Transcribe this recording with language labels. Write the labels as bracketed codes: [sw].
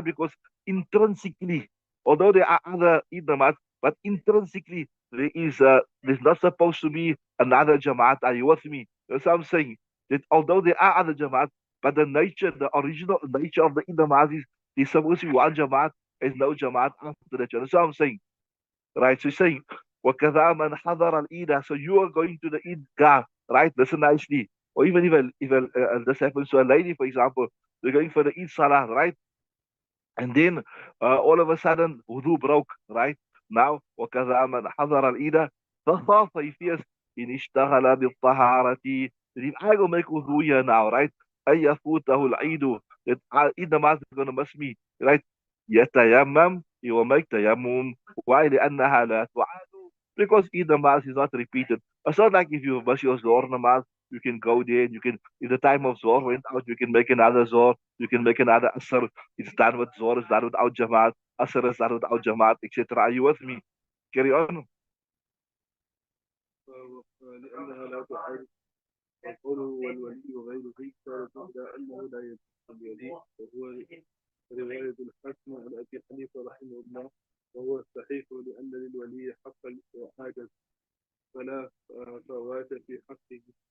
[en] Because intrinsically, although there are other jamaats, but intrinsically there's not supposed to be another jamaat. Are you with me? That's what I'm saying. That although there are other jamaats, but the original nature of the jamaat is there's supposed to be one jamaat, there's no jamaat after that. That's what I'm saying. Right? So he's saying, [ar] وَكَذَا مَنْ حَضَرَ الْإِيدَ. [en] So you are going to the Eid right? Listen nicely. Or even this happens to a lady, for example, they're going for the Eid Salah, right? And then all of a sudden, wudu broke, right? Now, [ar] وَكَذَا مَنْ حَضَرَ الْإِيدَ فَخَافَ, [en] he fears, [ar] إِنِ اشْتَغَلَ بِالطَّهَارَةِ, [en] that if I go make wudu here now, right? [ar] أَن يَفُوتَهُ الْعِيدُ, [en] that Eid namaz is going to miss me, right? [ar] يَتَيَمَّمْ, [en] he will make tayammum. Why? [ar] لأنها لا تعاد, [en] because Eid namaz is not repeated. It's not like if you miss your Zohar namaz, you can go there and you can, if the time of Zohar went out, you can make another Zohar, you can make another Asr. It's done with Zohar, it's done without Jamaat, Asr is done without Jamaat, etc. Are you with me? Carry on. [ar] لأنها لا تعارض القول والولي وغيره، اشارة إلى أنه لا يجوز الولي، وهو رواية الحسن عن أبي حنيفة رحمه الله، وهو الصحيح لأن للولي حقا وحاجة فلا فوات في حقه.